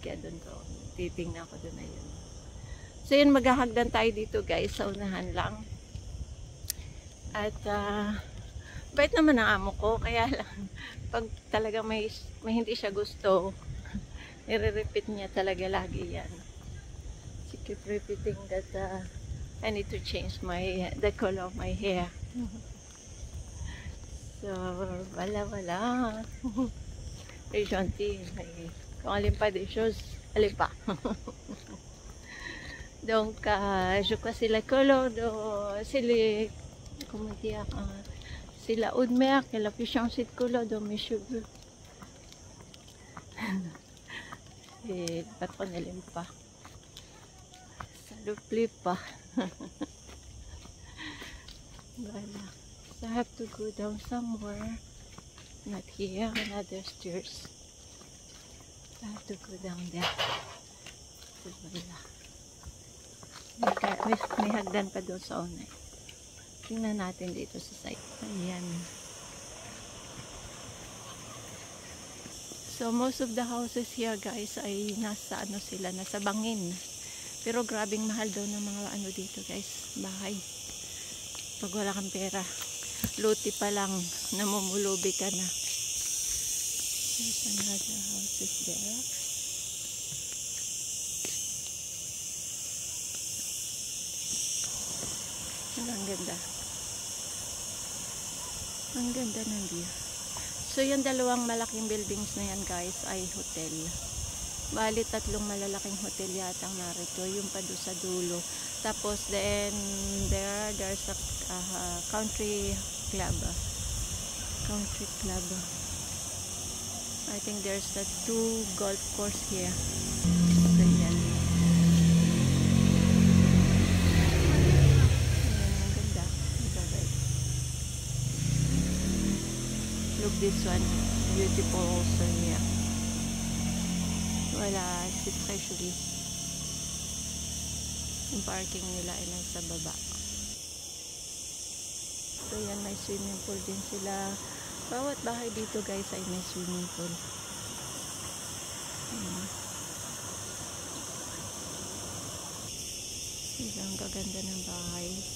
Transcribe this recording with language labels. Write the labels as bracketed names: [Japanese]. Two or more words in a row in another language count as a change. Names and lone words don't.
[Filipino] Kaya doon ko, titingnan ko doon na yun. So yun, maghahagdan tayo dito guys. Sa unahan lang. At bait naman ang amo ko. Kaya lang, pag talaga may hindi siya gusto, nire-repeat niya talaga lagi yan. [English] She keep repeating that I need to change the color of my hair. So, [Filipino] wala. [French] Les gentil. Quand alin pa des choses, alin pa. Donc, je crois c'est la couleur de... C'est les... Comment dire? C'est la eau de mer qu'elle a pu changer de couleur dans mes cheveux. Et le patron ne l'aime pas. Ça ne plaît pas. Voilà. [English] So I have to go down somewhere. Not here, another stairs. I have to go down there. So, wala. [Filipino] May hagdan pa doon sa una. Tingnan natin dito sa site. Ayan. [English] So most of the houses here guys [Filipino] ay nasa sila, nasa bangin. Pero grabing mahal daw ng mga dito guys, bahay. Pag wala kang pera, luti pa lang, namumulubi ka na. [English] There's another houses there. [Filipino] Ang ganda. Ang ganda ng view. So yung dalawang malaking buildings na yan guys ay hotel. Bali 3 malalaking hotel yata ang narito. Yung pa doon sa dulo. [English] Tapos then there's a country club. Country club. I think there's a 2 golf course here. [Filipino] So yan. [English] Look this one, beautiful also here. [Filipino] Wala, [French] c'est très joli. [Filipino] Yung parking nila ay nasa baba. So yan, may [English] swimming pool [Filipino] din sila. Bawat bahay dito guys ay may [English] swimming pool. [Filipino] Ang kaganda ng bahay.